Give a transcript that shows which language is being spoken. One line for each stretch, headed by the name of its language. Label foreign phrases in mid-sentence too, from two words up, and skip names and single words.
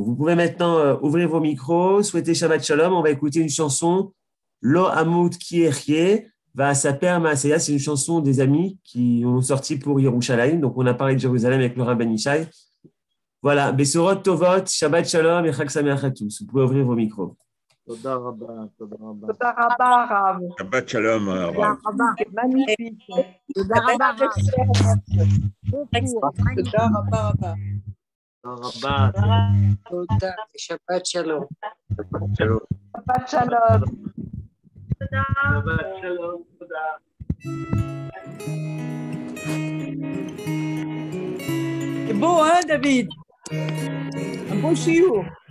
French: Vous pouvez maintenant ouvrir vos micros, souhaiter
Hebrew: שבת שלום.
French: On va écouter une chanson, Lo Amut Ki Echye, va Saper Maaseya. C'est une chanson des amis qui ont sorti pour Yerushalayim. Donc, on a parlé de Jérusalem avec le Rav Ben Ishai. Voilà,
Hebrew: בשורות טובות, שבת שלום et חג שמח
French: à tous. Vous pouvez ouvrir vos micros.
Hebrew: תודה רבה, תודה רבה. תודה רבה, הרב. שבת שלום, תודה Rav. רבה. magnifique. תודה רבה, הרב. תודה רבה רבה. תודה רבה. תודה, שבת שלום. Shalom. שבת שלום. שבת שלום. תודה.
French: C'est beau, hein, David? Un beau chiot.